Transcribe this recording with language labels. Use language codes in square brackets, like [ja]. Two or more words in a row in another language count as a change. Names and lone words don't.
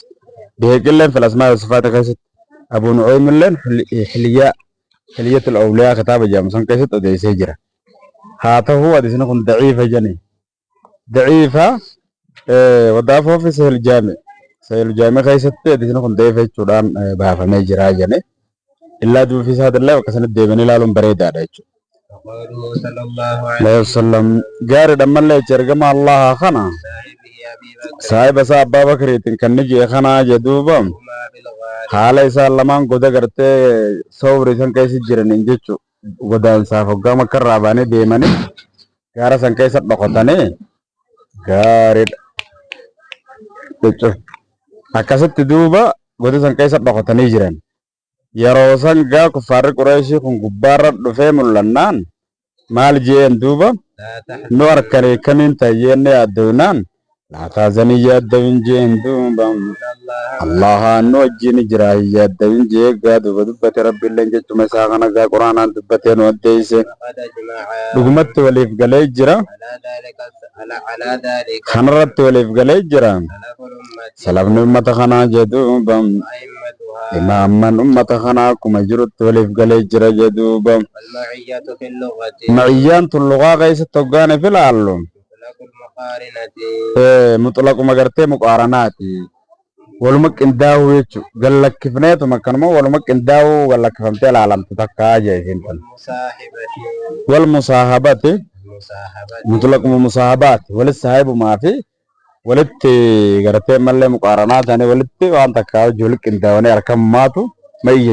[om] Biheeqilleen fil Asmaa wa Sifaat keessatti Abu Nu'aymilleen Hilyatul Awliyaa kitaaba jedhamu san keessatti odeessee jira. Haa ta'u hadiisni kun daciifa jeni. Daciifa wadaafoo fi sahil jaami keessatti hadiisni kun daciifa jechuudhaan baafamee jira jeni. Illaa duufi isaatiillee bakka sanatti deemanii ilaaluun bareedaadha jechuudha. [ar] وقوله صلى الله عليه عليه وسلم [om] gaariidha mallee jecha ergama Allaha kana [ar] صاحبه أبي بكر [om] saahiba isaa Abbaa Bakriitiin kan ni jee kanaa jedhuuba [ar] هما بالغار [om] haala isaan lamaan goda gartee sawri san keessa jiraniin jechuudha. Godaansaaf hoggaa makkarraa baanii deemanii gaara san keessa dhokotanii gaariidha jechuudha. Akkasitti duuba goda san keessa dhokotanii jiran. Yeroo san gaa kuffaarri Qureeshii kun gubbaarra dhufee mul'annaan maal jeen duuba [ar] لا تحزن [om] nu harkanii kamiin tayyeenni yaaddoynaan laa taazanii yaaddawin jeen duuba [ar] إن الله [om] Allahaan nu wajjin jira hin yaaddawin jee egaa duuba dubbate rabbiilleen jechuma isaa kana egaa quraanaan dubbatee nu addeeyse [ar] وقد أجمع [om] dhugumatti waliif galee jira [ar] على ذلك [om] kanarratti waliif galee jira [ar] سلف الأمة [om] salafni ummata kanaa jedhuuba [ar] وأئمتها [om] imaamman ummata kanaa akkuma jirutti waliif galee jira jedhuuba [ar] والمعية في اللغة [om] ma'iyyaan tun luqaa keessatti hoggaane filaallu [ar] مطلق المقارنة [om] muxlaquma gartee muqaaranaati waluma qindaa'uu jechuudha gallakkifneetuma akkanuma waluma qindaa'uu gallakkifamtee ilaalamtu takkaa jeesin kun [ar] والمصاحبة [om] wal musaahabati [ar] المصاحبة [om] mutlaquma musaahabaati walis saahibumaa fi walitti gartee mallee muqaaranaa ta'anii walitti waan takkaa hojii walitti qindaa'anii harkammaatu ma'iyya